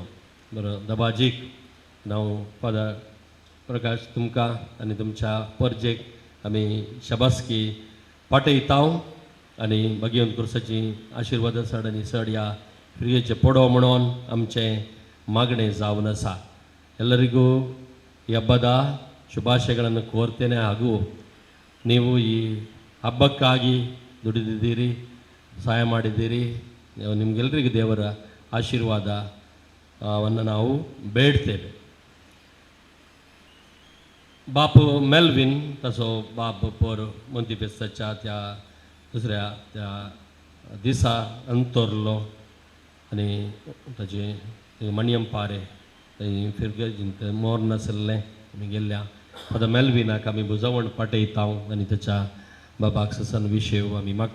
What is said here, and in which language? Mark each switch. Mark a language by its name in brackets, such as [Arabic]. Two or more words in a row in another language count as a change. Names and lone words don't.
[Konkani] बरो दबाजीक हांव फादर प्रकाश तुमकां आनी तुमच्या परजेक आमी शाबासकी पाटयता आनी भगवंत कुर्साची आशिर्वाद चड आनी चड ह्या फ्रियेचे पडो म्हणून आमचें मागणें जावन आसा. [Kannada] ಎಲ್ಲರಿಗೂ ಈ ಹಬ್ಬದ ಶುಭಾಶಯಗಳನ್ನು ಕೋರ್ತೇನೆ. ಹಾಗೂ ನೀವು ಈ ಹಬ್ಬಕ್ಕಾಗಿ ದುಡಿದಿದ್ದೀರಿ, ಸಹಾಯ ಮಾಡಿದ್ದೀರಿ. ನಿಮಗೆಲ್ಲರಿಗೂ ದೇವರ ಆಶೀರ್ವಾದವನ್ನು ನಾವು ಬೇಡ್ತೇವೆ. [Konkani] बाप मेल्विन तसो बाप पोर मंती फेस्ताच्या त्या दुसऱ्या त्या दिसा अंतरलो आनी ताचे मणियम पारे थंय फिरगेजींत मोर नासल्लें आमी गेल्ल्या फादर मेल्विनाक आमी बुजावण पाटयता आनी ताच्या बाबाक ससन विशेव आमी मागता.